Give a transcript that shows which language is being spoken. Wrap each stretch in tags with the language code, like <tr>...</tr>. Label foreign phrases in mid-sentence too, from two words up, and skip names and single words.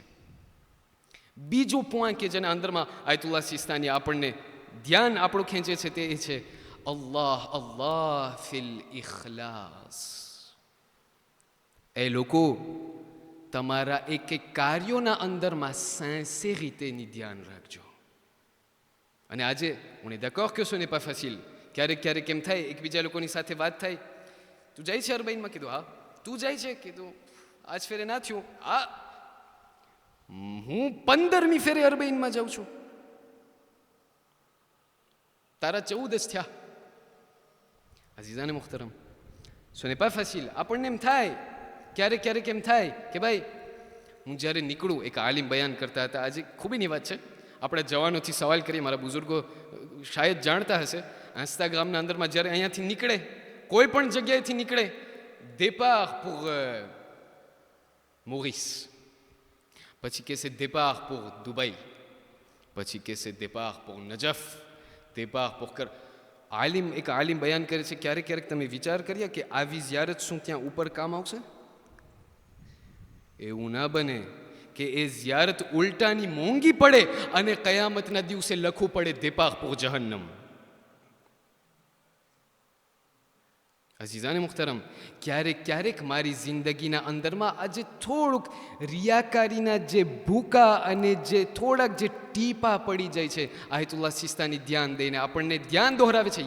<gu>બીજું પોઈન્ટ કે જેના અંદરમાં આયતુલ્લાહ સિસ્તાની આપણને ધ્યાન આપણું ખેંચે છે તે છે</gu> <ar>الله الله في الإخلاص.</ar> <gu>એ લોકો તમારા એક એક કાર્યોના અંદરમાં સિન્સિરિટીની ધ્યાન રાખજો. અને આજે</gu> <fr>on est d'accord que ce n'est pas facile.</fr> <gu>ક્યારેક એમ થાય, એકબીજા લોકોની સાથે વાત થાય, તું જાય છે અરબઈનમાં? કીધું હા. તું જાય છે? કીધું આજ ફેરે ના થયું. હા, હું 15મી ફેરે અરબઈનમાં જાઉં છું, તારા 14 જ થયા.</gu> <ur>عزیزانِ محترم,</ur> <fr>ce n'est pas facile.</fr> <gu>આપણને એમ થાય, ક્યારેક એમ થાય કે ભાઈ હું જ્યારે નીકળું, એક આલિમ બયાન કરતા હતા, આજે ખૂબીની વાત છે, આપણા જવાનોથી સવાલ કરીએ, મારા બુઝુર્ગો શાયદ જાણતા હશે, આંસ્તા ગામના અંદરમાં જ્યારે અહીંયાથી નીકળે, કોઈ પણ જગ્યાએથી નીકળે,</gu> <fr>départ pour Maurice,</fr> <gu>પછી કે છે</gu> <fr>départ pour Dubaï,</fr> <gu>પછી કે છે</gu> <fr>départ pour નજફ, départ pour કર.</fr> <gu>એક આલિમ બયાન કરે છે, ક્યારેક તમે વિચાર કર્યા કે આવી ઝિયારત શું ત્યાં ઉપર કામ આવશે? એવું ના બને કે એ ઝિયારત ઉલટાની મોંઘી પડે અને કયામતના દિવસે લખવું પડે</gu> <fr>départ pour</fr> <gu>જહન્નમ. અઝીઝાને મુખ્તરમ, ક્યારેક મારી જિંદગીના અંદરમાં આજે થોડુંક રિયાકારીના જે ભૂકા અને જે થોડાક જે ટીપા પડી જાય છે, આયતુલ્લાહ સિસ્તાની ધ્યાન દઈને આપણને ધ્યાન દોહરાવે છે.</gu>